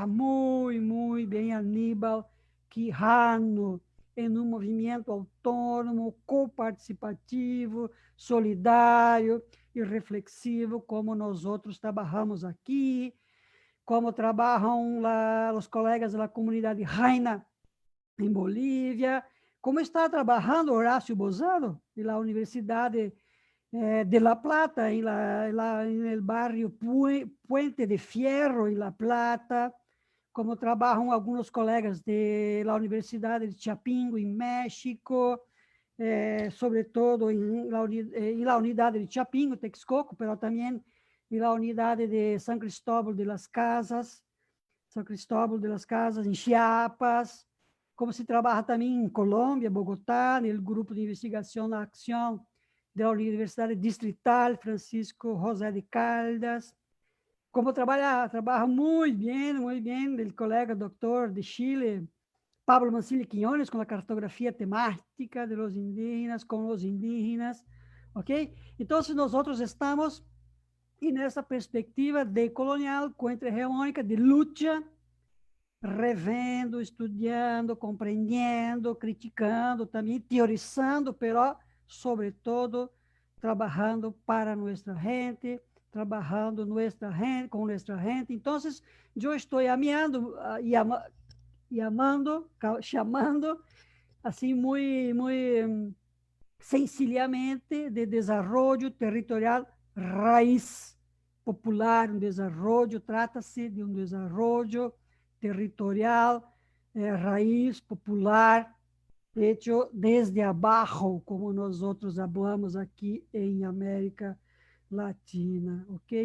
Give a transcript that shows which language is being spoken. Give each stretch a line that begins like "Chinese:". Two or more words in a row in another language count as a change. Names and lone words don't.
Portuguese: muito bem Aníbal Quijano, em um movimento autônomo, coparticipativo, solidário e reflexivo, como nós outros trabalhamos aqui, como trabalham os colegas da comunidade Jaina em Bolívia, como está trabalhando Horácio Bozano na Universidade de La Plata, em
Spanish: el barrio
Portuguese: Puente de Fierro, em La Plata, como trabalham alguns colegas da Universidade de Chapingo, em México, sobretudo em la unidade de Chapingo, Texcoco, mas também na unidade de São Cristóbal de las Casas, em Chiapas, como se trabalha também em Colômbia, Bogotá, no grupo de investigação na Acção da Universidade Distrital Francisco José de Caldas, como trabalha muito bem o colega doutor de Chile, Pablo Mancini Quiñones, com a cartografia temática
Spanish: de los indígenas,
Portuguese: com os indígenas, ok? Então, nós outros estamos nessa perspectiva decolonial, contra-hegemônica, de luta, revendo, estudando, compreendendo, criticando, também teorizando, pero, sobretudo, trabalhando para nossa gente,
Spanish: trabajando nuestra gente, con nuestra gente. Entonces, yo estoy
Portuguese: chamando, assim, muito sencillamente, de desenvolvimento territorial raiz popular, trata-se de um desenvolvimento territorial, raiz popular,
Spanish: hecho desde
Portuguese: abaixo, como nós outros falamos aqui em América Latina, ok?